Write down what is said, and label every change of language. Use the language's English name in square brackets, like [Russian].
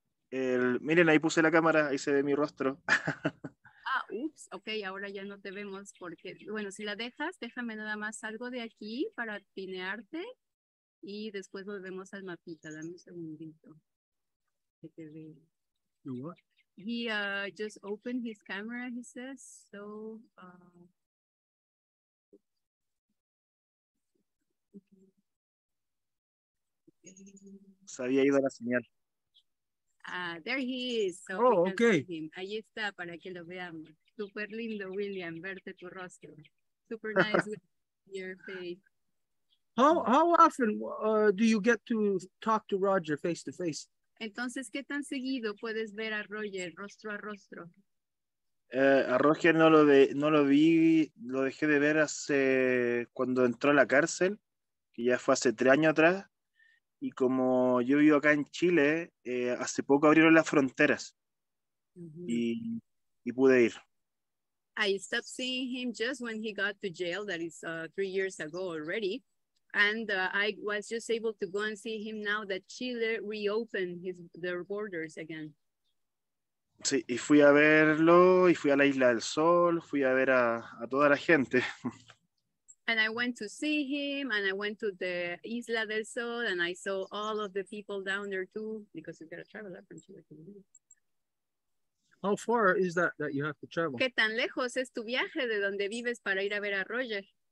[Spanish] Miren, ahí puse la cámara, ahí se ve mi rostro. Ups, ok, ahora ya no te vemos porque, bueno, si la dejas, déjame nada más algo de aquí para pinearte y después volvemos al mapita. Dame un segundito. Que te vea. [English] What? He just opened his camera, he says, so... [Spanish] Se había ido la señal. [English] There he is. So Oh, we can okay. see him. [Spanish] Ahí está para que lo veamos. Súper lindo, William, verte tu rostro. [English] Super nice with your face. How often do you get to talk to Roger face to face? [Spanish] Entonces, ¿qué tan seguido puedes ver a Roger rostro a rostro? A Roger no lo vi, lo dejé de ver hace cuando entró a la cárcel, que ya fue hace 3 años atrás. Y como yo vivo acá en Chile, hace poco abrieron las fronteras y pude ir. [English] I stopped seeing him just when he got to jail. That is 3 years ago already. And I was just able to go and see him now that Chile reopened their borders again. [Spanish] Sí, y fui a verlo, y fui a la Isla del Sol, fui a ver a toda la gente. [English] And I went to see him, and I went to the Isla del Sol, and I saw all of the people down there too, because you gotta travel up from Chile. How far is that you have to travel? [Spanish] ¿Qué tan lejos es tu viaje de donde vives para ir a ver a Roger?